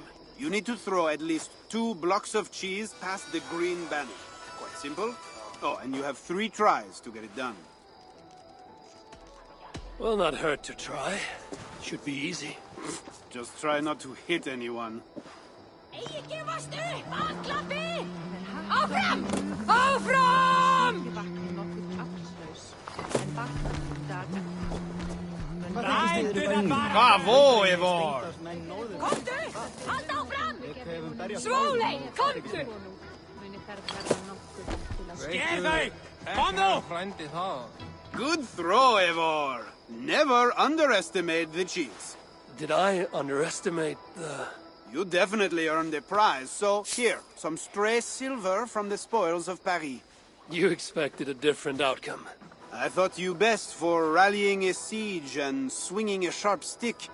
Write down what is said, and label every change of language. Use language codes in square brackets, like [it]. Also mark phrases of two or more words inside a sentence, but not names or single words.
[en] You need to throw at least 2 blocks of cheese past the green banner. Quite simple. Oh, and you have 3 tries to get it done. Will not hurt to try. Should be easy. Just try not to hit anyone. [is] Áfram! Áfram! Bravo, Eivor! Komdu! Halda áfram! Svóley, komdu! Sker þau! Kom nú! [en] Good throw, Eivor. Never underestimate the cheese. Did I underestimate the... You definitely earned a prize, so here, some stray silver from the spoils of Paris. You expected a different outcome. I thought you best for rallying a siege and swinging a sharp stick.